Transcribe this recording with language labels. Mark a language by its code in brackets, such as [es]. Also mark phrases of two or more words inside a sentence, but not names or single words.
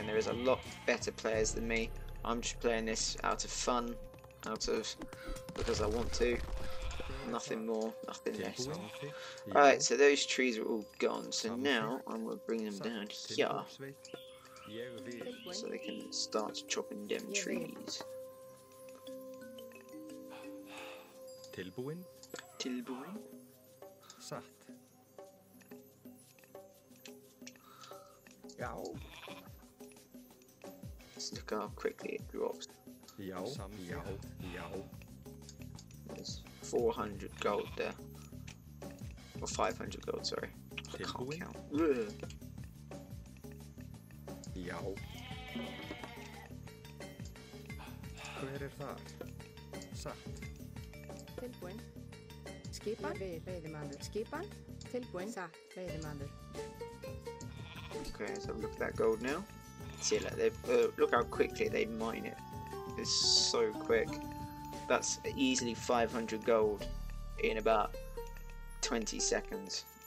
[en] There is a lot better players than me. I'm just playing this out of fun, because I want to. Nothing more, nothing less. Right, so those trees are all gone. So now I'm going to bring them down here, so they can start chopping them trees. [is] Tilbúin. Satt. [en] Let's look how quickly it drops. There's 400 gold there. Or 500 gold, sorry. I can't count. Ugh. [is] Hver þar? Satt. Tilbúin. Skipan. Veiðimaður. Skipan. Tilbúin. Satt. Veiðimaður. [en] Okay, so look at that gold now. See, like look how quickly they mine it. It's so quick. That's easily 500 gold in about 20 seconds.